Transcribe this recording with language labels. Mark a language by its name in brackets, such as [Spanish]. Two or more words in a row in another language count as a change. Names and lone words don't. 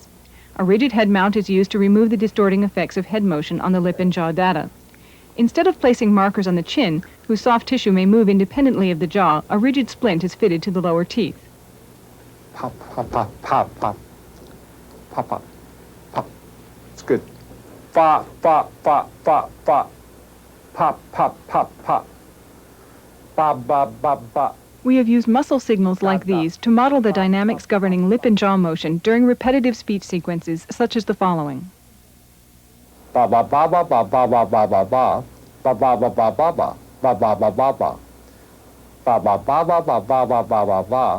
[English] A rigid head mount is used to remove the distorting effects of head motion on the lip and jaw data. Instead of placing markers on the chin, whose soft tissue may move independently of the jaw, a rigid splint is fitted to the lower teeth. Pop, pop, pop, pop, pop. Pop, pop, pop. It's good. Fa, fa, fa, fa, fa. Pop, pop, pop, pop. Ba, ba, ba, ba. We have used muscle signals like these to model the dynamics governing lip and jaw motion during repetitive speech sequences such as the following. Ba, ba, ba, ba, ba, ba, ba, ba, ba, ba. Ba, ba, ba, ba, ba, ba. Ba, ba, ba, ba, ba. Ba, ba, ba, ba, ba, ba, ba, ba, ba, ba.